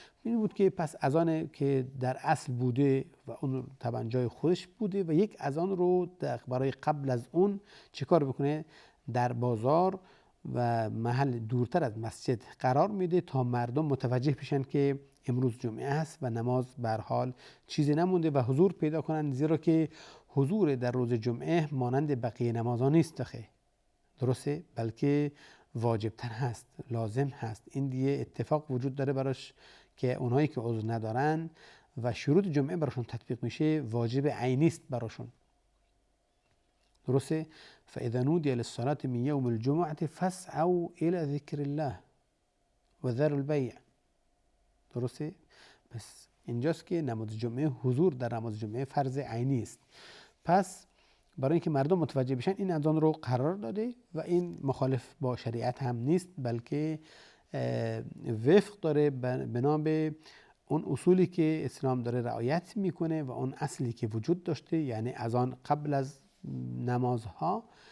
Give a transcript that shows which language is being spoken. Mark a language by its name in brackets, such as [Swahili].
[Persian] این بود که پس اذان که در اصل بوده و اون طبعا جای خودش بوده و یک اذان رو برای قبل از اون چیکار بکنه؟ در بازار و محل دورتر از مسجد قرار میده تا مردم متوجه بشن که امروز جمعه است و نماز به هر حال چیزی نمونده و حضور پیدا کنن، زیرا که حضور در روز جمعه مانند بقیه نمازها نیست خیلی. درسته؟ بلکه واجب تر هست، لازم هست. این دیگه اتفاق وجود داره براش که اونهایی که عذر ندارن و شروط جمعه براشون تطبیق میشه، واجب عینی است براشون. درسته؟ [Arabic] فاذا نودي للصلاة من يوم الجمعة فاسعوا الى ذكر الله و ذروا البيع. [Persian] درسته؟ پس اینجاست که نماز جمعه، حضور در نماز جمعه فرض عینی است. پس برای اینکه مردم متوجه بشن این اذان رو قرار داده و این مخالف با شریعت هم نیست، بلکه وفق داره بنا به اون اصولی که اسلام داره رعایت میکنه و اون اصلی که وجود داشته، یعنی اذان قبل از نمازها،